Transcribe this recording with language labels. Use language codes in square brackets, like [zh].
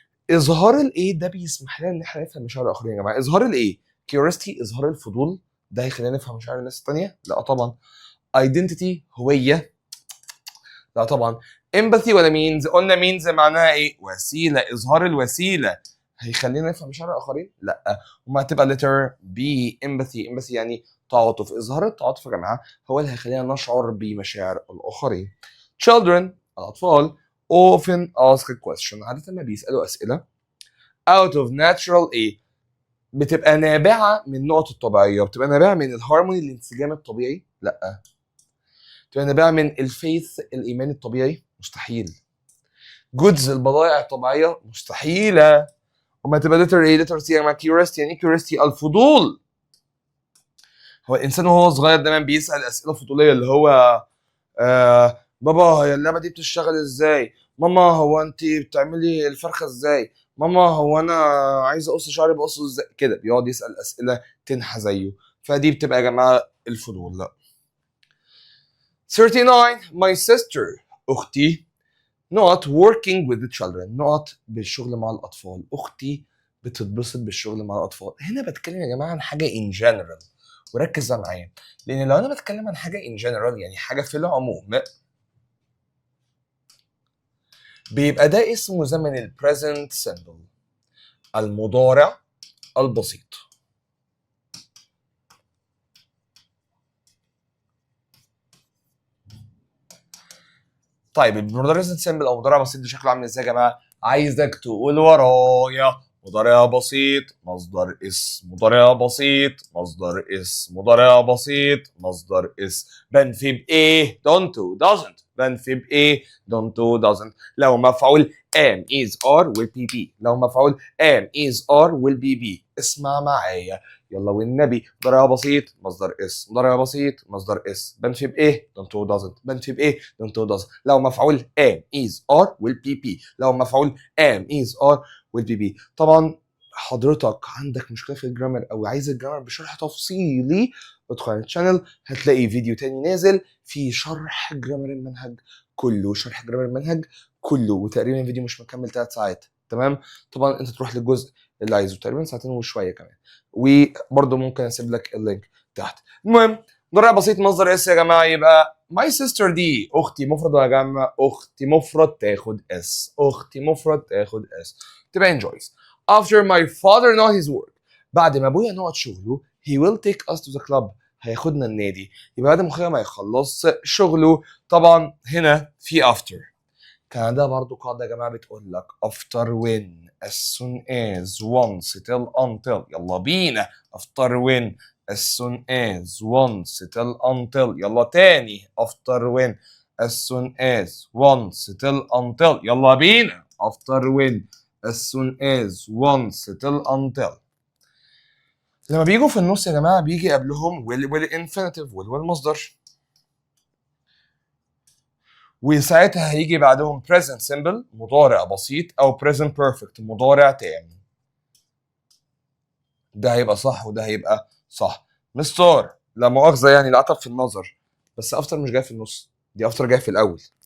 [ar] اظهار الايه ده بيسمح لنا ان احنا نفهم مشاعر الاخرين يا جماعه. اظهار الايه؟ curiosity اظهار الفضول، ده هيخلينا نفهم مشاعر الناس الثانيه؟ لا طبعا. identity هويه، لا طبعا. empathy ولا means؟ قلنا means معناها ايه؟ وسيله. اظهار الوسيله هيخلينا نفهم مشاعر الاخرين؟ لا. وما هتبقى letter B empathy. empathy يعني تعاطف. اظهار التعاطف يا جماعه هو اللي هيخلينا نشعر بمشاعر الاخرين. children الاطفال often ask a question، عاده ما بيسالوا اسئله out of natural ايه؟ بتبقى نابعه من النقط الطبيعيه، بتبقى نابعه من الهارموني الانسجام الطبيعي؟ لا. بتبقى نابعه من الفيث الايمان الطبيعي؟ مستحيل. جودز البضائع الطبيعيه؟ مستحيله. وما تبقى لتر ايه؟ لتر سي. يعني كيوريستي، يعني كيوريستي الفضول. هو الانسان وهو صغير دايما بيسال اسئله فضوليه، اللي هو بابا هي اللعبه دي بتشتغل ازاي؟ ماما هو انت بتعملي الفرخه ازاي؟ ماما هو انا عايز اقص شعري بقصه ازاي؟ كده بيقعد يسال اسئله تنحى زيه. فدي بتبقى يا جماعه الفضول. لا. [en] 39 my sister اختي not working with the children not [ar] بالشغل مع الاطفال. اختي بتتبسط بالشغل مع الاطفال. هنا بتكلم يا جماعه عن حاجه in general، وركز معايا، لان لو انا بتكلم عن حاجه in general يعني حاجه في العموم، بيبقى ده اسمه زمن ال present simple، المضارع البسيط. طيب المضارع present simple او مضارع بسيط ده شكله عامل ازاي يا جماعه؟ عايزك تقول ورايا. مضارع بسيط مصدر اسم مضارع بسيط مصدر اسم مضارع بسيط مصدر اسم بنفي بايه؟ don't doesn't بنفي بايه؟ don't doesn't. لو مفعول [en] am is are will be be. لو مفعول am is are will be be. [ar] اسمع معايا يلا والنبي. مضارع بسيط مصدر اسم مضارع بسيط مصدر اسم بنفي بايه؟ don't doesn't بنفي بايه؟ don't doesn't. لو مفعول [en] am is are will be be. لو مفعول am is are will be be. [ar] طبعا حضرتك عندك مشكله في الجرامر او عايز الجرامر بشرح تفصيلي، ادخل على الشانل هتلاقي فيديو تاني نازل فيه شرح جرامر المنهج كله، شرح جرامر المنهج كله، وتقريبا فيديو مش مكمل 3 ساعات. تمام. طبعا انت تروح للجزء اللي عايزه، تقريبا ساعتين وشويه كمان، وبرده ممكن اسيب لك اللينك تحت. المهم مضارع بسيط مصدر اس يا جماعه، يبقى my sister دي اختي مفرد ولا جمع؟ اختي مفرد تاخد اس. اختي مفرد تاخد اس. تبقى enjoys. [en] After my father know his work، [ar] بعد ما ابويا نقعد شغله [en] he will take us to the club، [ar] هياخدنا النادي. يبقى بعد ما اخويا ما يخلص شغله، طبعا هنا في after. كان عندها برضو قاعدة يا جماعة بتقول لك [en] after when as soon as once till until. [ar] يلا بينا. [en] after when as soon as once till until. [ar] يلا تاني [en] after when as soon as once till until. [ar] يلا بينا [en] after when as soon as once till until. [ar] لما بيجوا في النص يا جماعة بيجي قبلهم will والinfinitive will والمصدر، وساعتها هيجي بعدهم present simple مضارع بسيط او present perfect مضارع تام. ده هيبقى صح وده هيبقى صح. مستر لا مؤاخذة يعني العطب في النظر، بس افتر مش جاي في النص، دي افتر جاي في الاول.